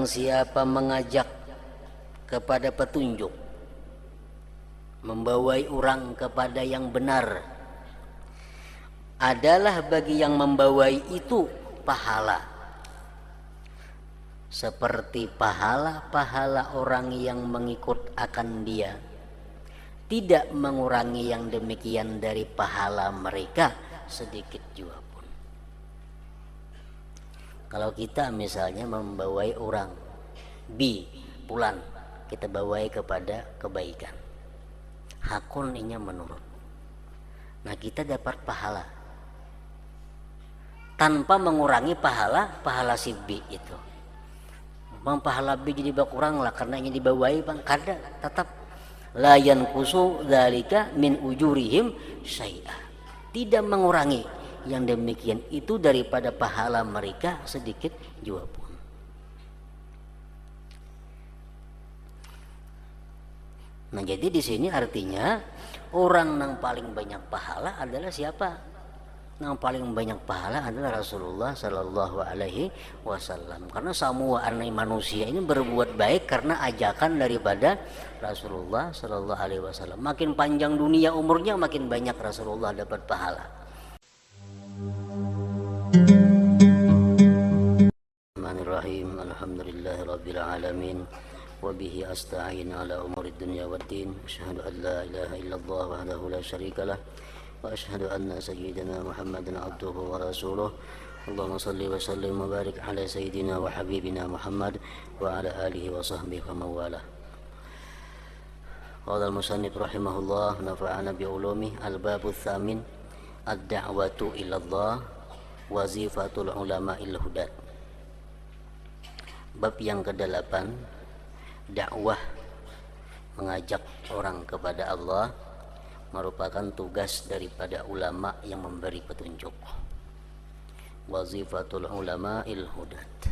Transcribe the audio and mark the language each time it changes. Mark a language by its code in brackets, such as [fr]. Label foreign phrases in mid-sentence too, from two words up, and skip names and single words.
[ms] Barang siapa mengajak kepada petunjuk, membawai orang kepada yang benar, adalah bagi yang membawai itu pahala, seperti pahala-pahala orang yang mengikut akan dia, tidak mengurangi yang demikian dari pahala mereka sedikit juga pun. [id] Kalau kita misalnya membawai orang B, [bjn] pulan, kita bawai kepada kebaikan, hakun inya menurut, nah kita dapat pahala tanpa mengurangi pahala si B itu. Bang pahala B jadi berkurang lah karena ini dibawai bang, kada, tetap [ar] لا ينقص ذلك من أجورهم شيئا, [id] tidak mengurangi yang demikian itu daripada pahala mereka sedikit juga pun. Nah jadi di sini artinya orang yang paling banyak pahala adalah siapa? Yang paling banyak pahala adalah Rasulullah [ar] صلى الله عليه وسلم, [id] karena semua anak manusia ini berbuat baik karena ajakan daripada Rasulullah [ar] صلى الله عليه وسلم. [id] Makin panjang dunia umurnya, makin banyak Rasulullah dapat pahala. [ar] بسم الله الرحمن الرحيم. الحمد لله رب العالمين وبه أستعين على أمور الدنيا والدين. أشهد أن لا إله إلا الله وحده لا شريك له وأشهد أن سيدنا محمدا عبده ورسوله. اللهم صل وسلم وبارك على سيدنا وحبيبنا محمد وعلى آله وصحبه وموالاه. قال المصنف رحمه الله نفعنا بعلوم الباب الثامن الدعوة إلى الله وظيفة العلماء الهداة. [id] Bab yang ke-8, dakwah, mengajak orang kepada Allah, merupakan tugas daripada ulama yang memberi petunjuk. [ar] وظيفة العلماء الهداة.